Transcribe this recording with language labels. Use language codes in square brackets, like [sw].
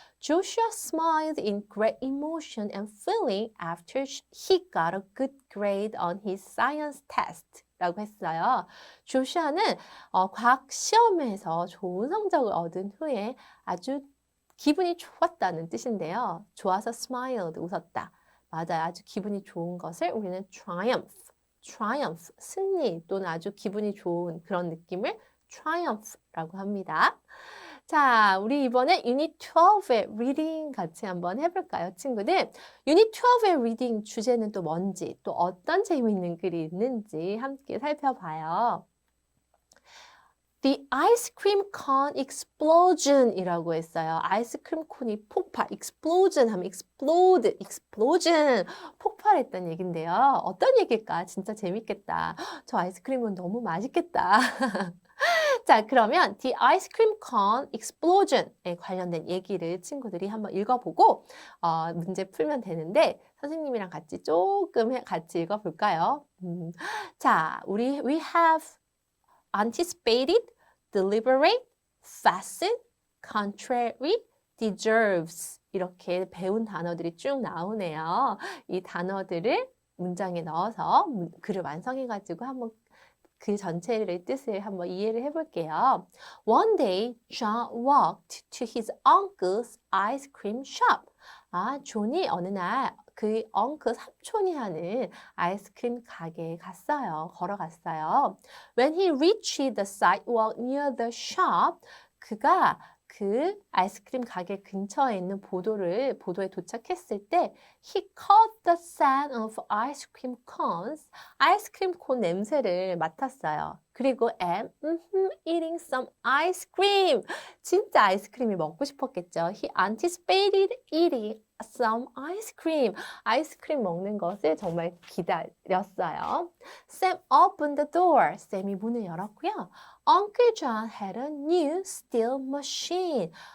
[en] Joshua smiled in great emotion and feeling after he got a good grade on his science test. [ko] 라고 했어요. 조슈아는 과학 시험에서 좋은 성적을 얻은 후에 아주 기분이 좋았다는 뜻인데요. 좋아서 smiled, 웃었다. 맞아요. 아주 기분이 좋은 것을 우리는 triumph, 승리 또는 아주 기분이 좋은 그런 느낌을 triumph라고 합니다. 자, 우리 이번에 유닛 12의 reading 같이 한번 해볼까요, 친구들? 유닛 12의 reading 주제는 또 뭔지, 또 어떤 재미있는 글이 있는지 함께 살펴봐요. [en] The ice cream cone explosion [ko] 이라고 했어요. 아이스크림 콘이 폭발, explosion 하면 explode, explosion, 폭발했다는 얘긴데요. 어떤 얘기일까? 진짜 재밌겠다. 저 아이스크림은 너무 맛있겠다. 자, 그러면 the ice cream cone explosion에 관련된 얘기를 친구들이 한번 읽어보고 문제 풀면 되는데 선생님이랑 같이 조금 같이 읽어볼까요? 자, we have anticipated, deliberate, fasten, contrary, deserves 이렇게 배운 단어들이 쭉 나오네요. 이 단어들을 문장에 넣어서 글을 완성해가지고 한번 그 전체의 뜻을 한번 이해를 해볼게요. [en] One day, John walked to his uncle's ice cream shop. [ko] 존이 어느 날 그 삼촌이 하는 아이스크림 가게에 갔어요. 걸어갔어요. [en] When he reached the sidewalk near the shop, [ko] 그가 그 아이스크림 가게 근처에 있는 보도에 도착했을 때 [en] he caught the scent of ice cream cones. [ko] 아이스크림 콘 냄새를 맡았어요. 그리고 [en] eating some ice cream. [ko] 진짜 아이스크림이 먹고 싶었겠죠. [en] He anticipated eating some ice cream. [ko] 아이스크림 먹는 것을 정말 기다렸어요. [en] Sam opened the door. [ko] 쌤이 문을 열었고요. [en] Uncle John had a new steel machine.